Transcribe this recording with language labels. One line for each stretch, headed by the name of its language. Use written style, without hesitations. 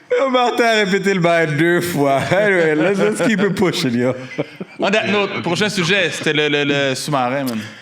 French: Martin a répété le bail 2 fois.
English: Anyway, let's keep it pushing, yo. On that note,
French: prochain sujet, c'était le sous-marin, man.